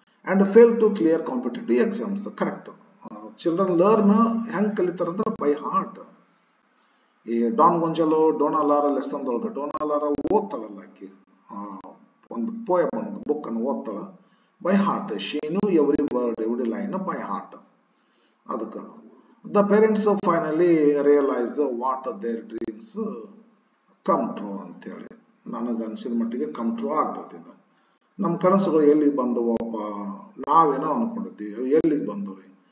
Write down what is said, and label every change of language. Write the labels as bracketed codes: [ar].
[en] And fail to clear competitive exams, correct. Children learn [kn] ಹೆಂಗ್ ಕಲಿತಾರ ಅಂದ್ರೆ [en] By heart. [kn] ಈ ಡಾನ್ ಗೊಂಜಲೋ ಡೋನಾಲಾರ ಲೆಸನ್ ಒಳಗೆ ಡೋನಾಲಾರ ಓದ್ತಾಳಲ್ಲ ಆಕಿ, ಒಂದು ಪೋಯಮ್, ಒಂದು ಬುಕ್ ಅನ್ನು ಓದ್ತಾಳ by heart. [en] She knew every word every line by heart. [kn] ಅದಕ್ಕೆ [en] the parents finally realize what their dreams come true [kn] ಅಂತೇಳಿ ನನಗೆ ಅನ್ಸಿದ ಮಟ್ಟಿಗೆ ಕಮ್ ಟ್ರೂ ಆಗ್ತದೆ. ಇದು ನಮ್ಮ ಕನಸುಗಳು ಎಲ್ಲಿಗೆ ಬಂದವಪ್ಪ, ನಾವೇನೋ ಅನ್ಕೊಂಡಿದ್ದೀವಿ, ಎಲ್ಲಿಗೆ ಬಂದವಿ.